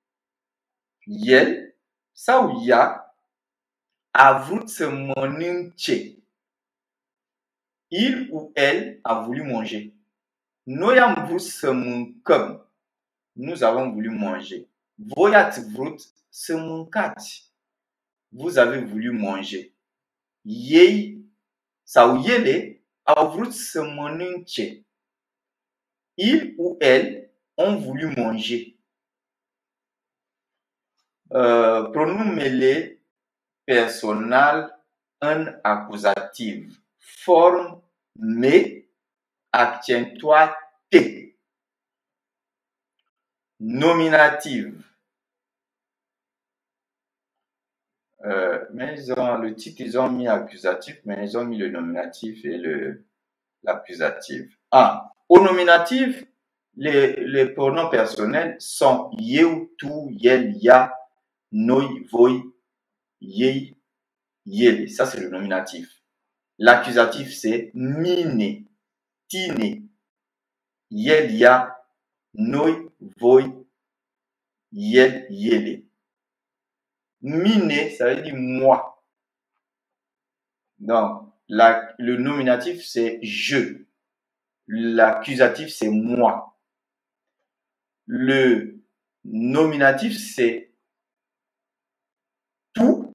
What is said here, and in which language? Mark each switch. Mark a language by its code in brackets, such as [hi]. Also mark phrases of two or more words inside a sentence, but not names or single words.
[ro] El sau ea a vrut să mănânce. [fr] Il ou elle a voulu manger. [ro] Noi am vrut să mâncăm. [fr] Nous avons voulu manger. [ro] Voi ați vrut să mâncați. [fr] Vous avez voulu manger. [ro] Ei sau ele au vrut să mănânce. [fr] Il ou elle ont voulu manger. [ro] Pronumele personal în acuzativ. Forme accentuate. Nominative. [fr] Mais le titre, ils ont mis accusatif, mais ils ont mis le nominatif et l'accusatif. Au nominatif, les pronoms personnels sont [ro] eu, tu, yel, ya, noi, voi, yei, yele. [fr] Ça, c'est le nominatif. L'accusatif, c'est [ro] mine, tine, yel, ya, noi, voi, yel, yele. Mine, [fr] ça veut dire moi. Donc, le nominatif, c'est je. L'accusatif, c'est moi. Le nominatif, c'est tout.